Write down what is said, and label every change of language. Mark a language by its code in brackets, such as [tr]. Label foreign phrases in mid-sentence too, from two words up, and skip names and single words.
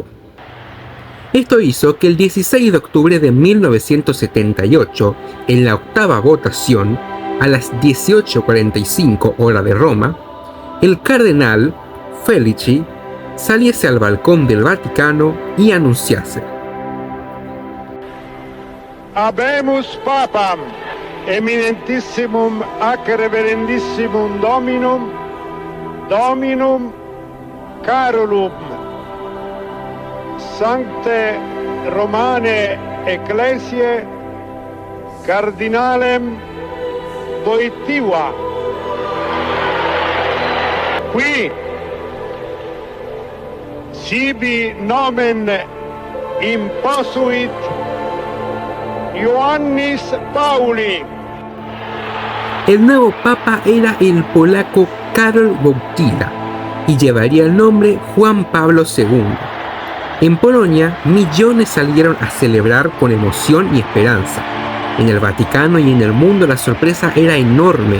[es] Esto hizo que el 16 de octubre de 1978, en la octava votación, a las 18:45 hora de Roma, el cardenal Felici saliese al balcón del Vaticano y anunciase: [la] Habemus Papam, eminentissimum ac reverendissimum Dominum, Dominum Carolum, Sancte Romane Ecclesiae Cardinalem Wojtyła. Qui sibi nomen imposuit Ioannis Pauli. [es] El nuevo papa era el polaco Karol Wojtyła y llevaría el nombre Juan Pablo II. En Polonia, millones salieron a celebrar con emoción y esperanza. En el Vaticano y en el mundo la sorpresa era enorme.